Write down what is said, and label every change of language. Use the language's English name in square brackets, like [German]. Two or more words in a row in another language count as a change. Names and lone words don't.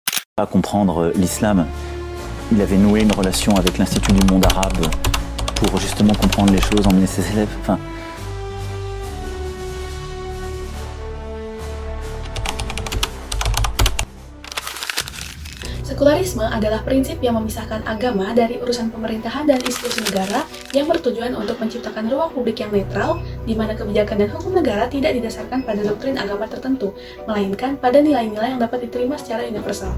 [French] À comprendre l'islam, il avait noué une relation avec l'Institut du monde arabe pour justement comprendre les choses, emmener ses élèves. Enfin, [Indonesian] Sekularisme adalah prinsip yang memisahkan agama dari urusan pemerintahan dan institusi negara yang bertujuan untuk menciptakan ruang publik yang netral, di mana kebijakan dan hukum negara tidak didasarkan pada doktrin agama tertentu, melainkan pada nilai-nilai yang dapat diterima secara universal.